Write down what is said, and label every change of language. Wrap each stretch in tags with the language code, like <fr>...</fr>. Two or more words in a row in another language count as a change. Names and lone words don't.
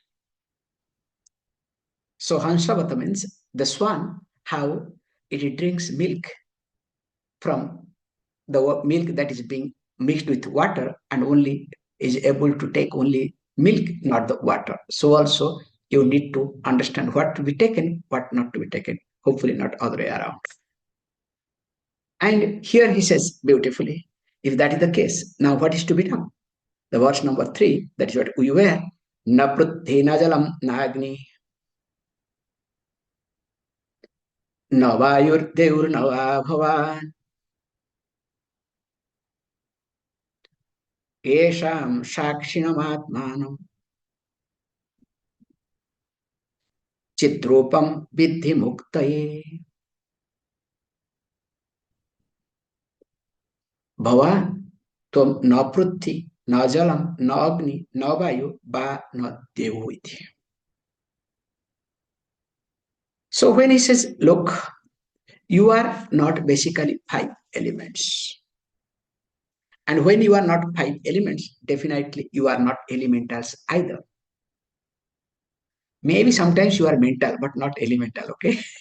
<en>So Hansavat means the swan, how it drinks milk from the milk that is being mixed with water and only is able to take only milk, not the water. So also you need to understand what to be taken, what not to be taken. Hopefully not other way around. And here he says beautifully, if that is the case, now what is to be done? The verse number 3, that is what we were.</en> <sa>Na pruthi na jalam na agni na vayur devur na va bhavan yesham sakshinam ātmanam chitrupam vidhi muktaye bhavan tom na pruthi na jalam na agni na vayu ba na devu iti.</sa> <en>So when he says, look, you are not basically 5 elements. And when you are not 5 elements, definitely you are not elementals either. Maybe sometimes you are mental, but not elemental, okay?</en>